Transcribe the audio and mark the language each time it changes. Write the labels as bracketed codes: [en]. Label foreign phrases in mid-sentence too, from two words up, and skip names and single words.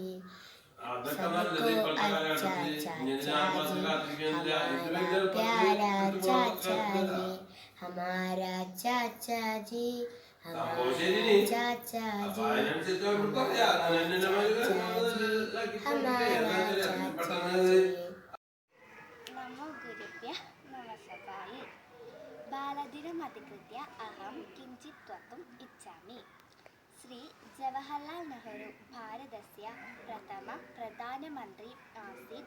[hi] सबको अच्छा चाचाजी हमारा प्यारा चाचाजी हमारा चाचाजी हमारा चाचाजी हमारा चाचाजी. [sa] नमो गुरुभ्यः नमस्काराय. बालदिनमधिकृत्य अहं किञ्चित् वक्तुम् इच्छामि. श्री जवाहरलाल नेहरू भारतस्य प्रथम प्रधानमन्त्री आसीत्.